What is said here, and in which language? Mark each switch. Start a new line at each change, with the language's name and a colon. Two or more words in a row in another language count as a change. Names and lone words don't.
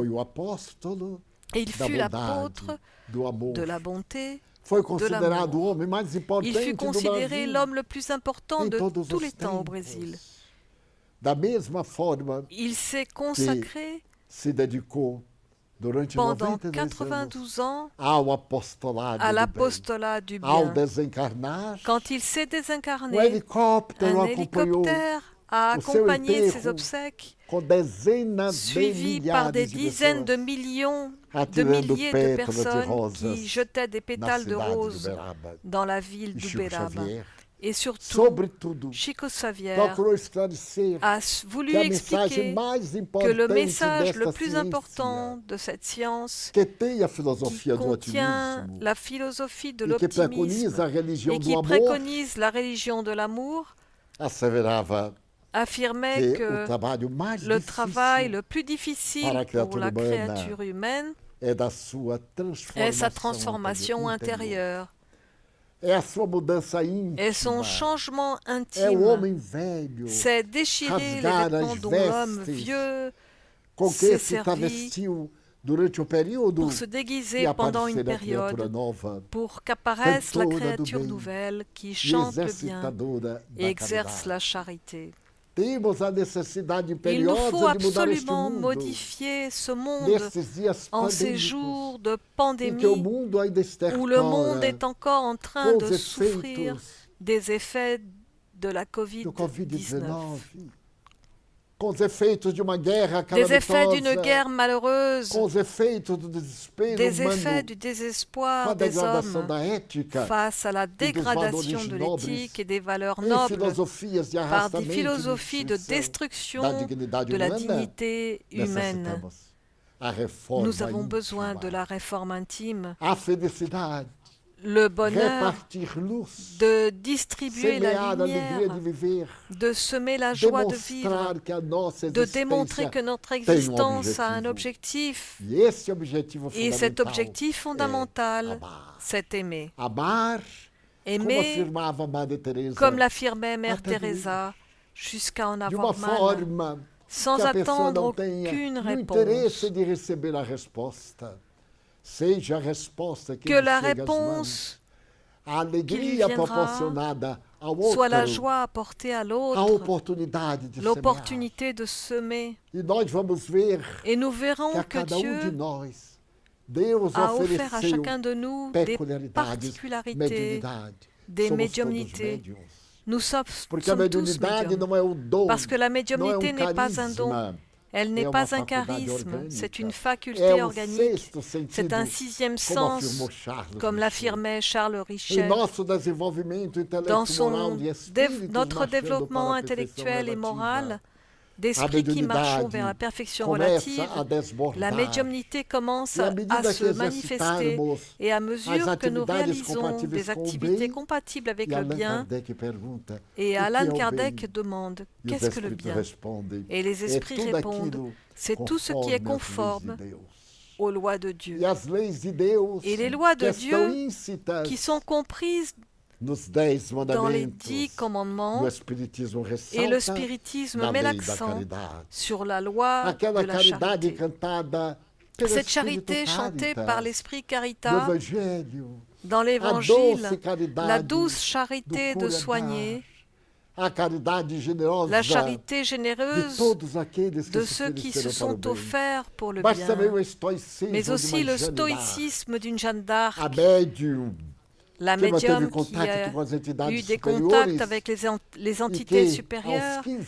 French: Et il fut l'apôtre de la bonté, de l'amour. Il fut considéré l'homme le plus important de tous les temps au Brésil. Il s'est consacré
Portuguese: durante
French: pendant 92 92 ans
Portuguese: ao apostolado
French: à
Portuguese: do bem.
French: l'apostolat du
Portuguese: Ao
French: bien.
Portuguese: desencarnar,
French: Quand il s'est
Portuguese: o
French: désincarné,
Portuguese: helicóptero
French: un
Portuguese: acompanhou
French: hélicoptère a
Portuguese: o seu
French: accompagné ses
Portuguese: enterro
French: obsèques,
Portuguese: com dezenas de
French: suivi par des
Portuguese: milhares de
French: dizaines de
Portuguese: pessoas
French: millions de
Portuguese: atirando
French: milliers de
Portuguese: pétalas de
French: personnes
Portuguese: rosas
French: qui jetaient des
Portuguese: na
French: pétales de
Portuguese: cidade de
French: roses
Portuguese: Uberaba.
French: dans la ville
Portuguese: E Chico
French: d'Uberaba.
Portuguese: Xavier,
French: Et surtout,
Portuguese: sobretudo,
French: Chico Xavier
Portuguese: procurou esclarecer
French: a voulu
Portuguese: que a mensagem
French: expliquer
Portuguese: mais
French: que le
Portuguese: importante
French: message le
Portuguese: desta
French: plus
Portuguese: ciência,
French: important de cette science,
Portuguese: que tem a
French: qui
Portuguese: filosofia do
French: contient
Portuguese: otimismo
French: la philosophie de
Portuguese: e que
French: l'optimisme
Portuguese: preconiza a religião
French: et
Portuguese: do
French: qui
Portuguese: amor,
French: préconise la religion de l'amour,
Portuguese: asseverava
French: affirmait
Portuguese: que o
French: que
Portuguese: trabalho mais
French: le travail
Portuguese: difícil
French: le plus difficile
Portuguese: para a
French: pour
Portuguese: criatura
French: la
Portuguese: humana
French: créature humaine
Portuguese: é da sua
French: est sa
Portuguese: transformação
French: transformation intérieure. intérieure,
Portuguese: É a sua mudança íntima.
French: est son changement
Portuguese: É o
French: intime,
Portuguese: homem velho
French: c'est déchirer les
Portuguese: rasgar
French: vêtements
Portuguese: as
French: dont l'homme
Portuguese: vestes
French: vieux
Portuguese: com que
French: s'est
Portuguese: se
French: servi
Portuguese: travestiu durante o período
French: pour se
Portuguese: e
French: déguiser pendant une
Portuguese: aparecer a criatura
French: période,
Portuguese: nova,
French: pour qu'apparaisse la
Portuguese: cantora do
French: créature
Portuguese: bem
French: nouvelle qui
Portuguese: e
French: chante le bien
Portuguese: exercitadora
French: et
Portuguese: da
French: exerce
Portuguese: caridade.
French: la charité.
Portuguese: Temos a necessidade
French: Il nous faut
Portuguese: imperiosa de mudar este
French: absolument
Portuguese: mundo
French: modifier ce monde
Portuguese: nesses dias
French: en ces
Portuguese: pandêmicos
French: jours de
Portuguese: em que o
French: pandémie
Portuguese: mundo ainda
French: où le monde
Portuguese: estertora
French: est encore en train
Portuguese: com
French: de
Portuguese: os
French: souffrir
Portuguese: efeitos
French: des effets de la
Portuguese: do
French: Covid-19,
Portuguese: Covid-19, com os efeitos de uma guerra
French: des effets d'une
Portuguese: calamitosa,
French: guerre malheureuse,
Portuguese: com os efeitos do desespero
French: des
Portuguese: humano,
French: effets du
Portuguese: com a
French: désespoir des
Portuguese: degradação
French: hommes
Portuguese: da ética
French: face à la
Portuguese: dos
French: dégradation
Portuguese: valores
French: de
Portuguese: nobres,
French: l'éthique et des valeurs
Portuguese: em
French: nobles
Portuguese: filosofias de
French: par des
Portuguese: arrastamento e
French: philosophies de
Portuguese: destruição
French: destruction
Portuguese: da dignidade
French: de la
Portuguese: humana,
French: dignité humaine.
Portuguese: necessitamos a reforma
French: Nous avons besoin
Portuguese: íntima,
French: de la réforme intime,
Portuguese: a felicidade,
French: le bonheur
Portuguese: repartir luz,
French: de distribuer la
Portuguese: semear a alegria de
French: lumière,
Portuguese: viver,
French: de semer la joie de vivre,
Portuguese: demonstrar que a nossa
French: de démontrer
Portuguese: existência
French: que notre
Portuguese: tem
French: existence a un
Portuguese: objetivo.
French: objectif.
Portuguese: E esse objetivo
French: Et cet
Portuguese: fundamental
French: objectif
Portuguese: é
French: fondamental,
Portuguese: amar.
French: c'est aimer.
Portuguese: Amar, como
French: Aimer,
Portuguese: afirmava Madre Teresa,
French: comme l'affirmait Mère
Portuguese: até
French: Teresa, jusqu'à en
Portuguese: de uma
French: avoir mal,
Portuguese: forma
French: sans
Portuguese: que a pessoa
French: attendre
Portuguese: não tenha
French: aucune
Portuguese: o interesse
French: réponse.
Portuguese: de receber a resposta. Seja a resposta que,
French: Que
Portuguese: lhe
French: la
Portuguese: chega às mãos,
French: réponse
Portuguese: a
French: qui lui
Portuguese: alegria
French: viendra
Portuguese: proporcionada ao
French: soit la
Portuguese: outro,
French: joie apportée à
Portuguese: a
French: l'autre,
Portuguese: oportunidade de semear.
French: l'opportunité de semer.
Portuguese: E nós vamos ver
French: Et nous
Portuguese: que
French: verrons
Portuguese: a
French: que
Portuguese: cada de
French: Dieu
Portuguese: nós, Deus
French: a offert à
Portuguese: ofereceu
French: chacun de nous des
Portuguese: peculiaridades,
French: particularités,
Portuguese: mediunidade.
French: des
Portuguese: Somos todos
French: médiumnités.
Portuguese: médiums.
French: Nous sommes
Portuguese: Porque a
French: tous
Portuguese: mediunidade
French: médiums.
Portuguese: não é um dom,
French: Parce que la
Portuguese: não é
French: médiumnité n'est pas un don,
Portuguese: carisma,
French: elle n'est
Portuguese: é uma
French: pas un
Portuguese: faculdade
French: charisme,
Portuguese: orgânica.
French: c'est une faculté
Portuguese: É
French: organique,
Portuguese: sexto sentido,
French: c'est un sixième
Portuguese: como
French: sens,
Portuguese: afirmou Charles
French: comme
Portuguese: Michel.
French: l'affirmait Charles
Portuguese: Em
French: Richer.
Portuguese: nosso desenvolvimento
French: Dans
Portuguese: intelecto, moral
French: son
Portuguese: e espírito,
French: notre
Portuguese: marchando
French: développement
Portuguese: para a perfeição
French: intellectuel et
Portuguese: relativa,
French: moral,
Portuguese: a
French: d'esprit qui marchons
Portuguese: mediunidade
French: vers la perfection
Portuguese: começa
French: relative,
Portuguese: a desbordar.
French: la médiumnité commence
Portuguese: E à
French: à
Portuguese: medida
French: se
Portuguese: que
French: manifester
Portuguese: exercitarmos
French: et à
Portuguese: as
French: mesure que nous
Portuguese: atividades
French: réalisons
Portuguese: compatíveis
French: des
Portuguese: com o
French: activités
Portuguese: bem,
French: compatibles avec
Portuguese: e
French: le
Portuguese: Allan
French: bien,
Portuguese: Kardec pergunta,
French: et
Portuguese: o que é
French: Allan
Portuguese: o
French: Kardec
Portuguese: bem?
French: demande
Portuguese: E os
French: qu'est-ce que le
Portuguese: espíritos
French: bien?
Portuguese: respondem,
French: Et les
Portuguese: é
French: esprits
Portuguese: tudo
French: répondent,
Portuguese: aquilo
French: c'est tout ce qui est
Portuguese: conforme às leis
French: conforme
Portuguese: de Deus.
French: aux lois de Dieu,
Portuguese: E as leis de Deus
French: Et les lois de
Portuguese: que estão
French: Dieu
Portuguese: íncitas
French: qui sont comprises
Portuguese: nos 10
French: dans les
Portuguese: mandamentos,
French: 10 commandements,
Portuguese: no Espiritismo
French: et le
Portuguese: ressalta
French: spiritisme
Portuguese: na
French: met
Portuguese: lei da
French: l'accent
Portuguese: caridade.
French: sur la loi
Portuguese: Aquela
French: de la
Portuguese: caridade
French: charité.
Portuguese: cantada pelo
French: Cette
Portuguese: Espírito
French: charité chantée
Portuguese: Caritas,
French: par l'esprit
Portuguese: no
French: Caritas
Portuguese: Evangelho,
French: dans
Portuguese: a
French: l'Évangile,
Portuguese: doce caridade
French: la douce
Portuguese: do
French: charité de
Portuguese: cura
French: soigner,
Portuguese: dar, a caridade generosa
French: la charité
Portuguese: de
French: généreuse
Portuguese: todos aqueles que
French: de
Portuguese: se
French: ceux qui se
Portuguese: ofereceram para o
French: sont
Portuguese: bem.
French: offerts pour le
Portuguese: Mas
French: bien,
Portuguese: também o estoicismo
French: mais
Portuguese: de
French: aussi
Portuguese: uma
French: le
Portuguese: Jeanne d'Arc,
French: stoïcisme d'une Jeanne d'Arc,
Portuguese: a médium
French: la
Portuguese: que manteve
French: médium qui
Portuguese: contato
French: a
Portuguese: com as entidades
French: eu des
Portuguese: superiores
French: contacts avec les
Portuguese: e
French: entités
Portuguese: que,
French: supérieures
Portuguese: aos 15